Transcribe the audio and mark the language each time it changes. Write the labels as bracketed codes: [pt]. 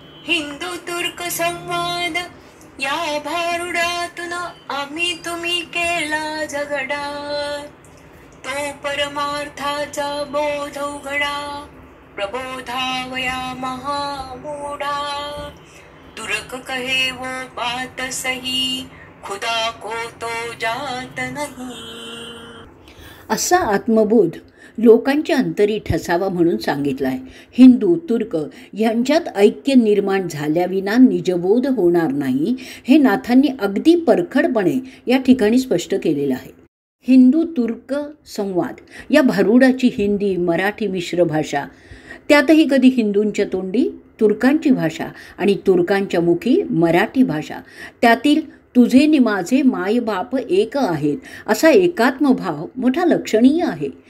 [mr] हिंदू तुर्क संवाद या भारुडातून आम्ही तुम्ही केला झगडा. तो परमार्थाचा बोध उघडा, प्रबोधावया महामूढा. [hi] तुर्क कहे वो बात सही, खुदा को तो जात नहीं. [mr] असा आत्मबोध लोकांच्या अंतरी ठसावा म्हणून सांगितला आहे. हिंदू तुर्क यांच्यात ऐक्य निर्माण झाल्याविना निजबोध होणार नाही हे नाथांनी अगदी परखडपणे या ठिकाणी स्पष्ट केलेलं आहे. हिंदू तुर्क संवाद या भारुडाची हिंदी मराठी मिश्र भाषा, त्यातही कधी हिंदूंच्या तोंडी तुर्कांची भाषा आणि तुर्कांच्या मुखी मराठी भाषा, त्यातील तुझे नि माझे मायबाप एक आहेत असा एकात्मभाव मोठा लक्षणीय आहे.